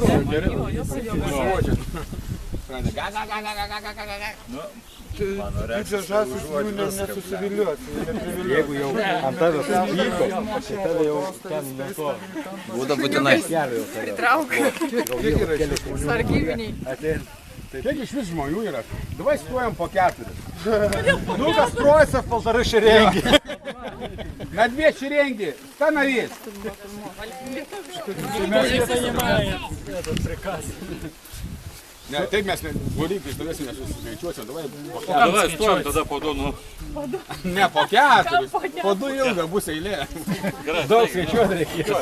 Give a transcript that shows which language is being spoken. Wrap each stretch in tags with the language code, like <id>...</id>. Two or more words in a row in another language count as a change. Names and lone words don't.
<lt>Didžios žąsys jų nesusiviliuos. Jeigu jau ant tavęs pyko, tai tave jau ten nuo to. Būda būtinai. Pritrauk. Sargybiniai. Kiek iš vis žmonių yra? Давай stojam po 4.</lt> <ru>Ну, построится в 1,5 шеренги. На 2 шеренги. Становись.</ru> <lt>Ne, taip mes valykai stovėsime, nesuskaičiuosim, Давай stojam tada po 2, nu. ne po 4, po 2 ilga bus eilė. Daug skaičiuoti reikės.</lt>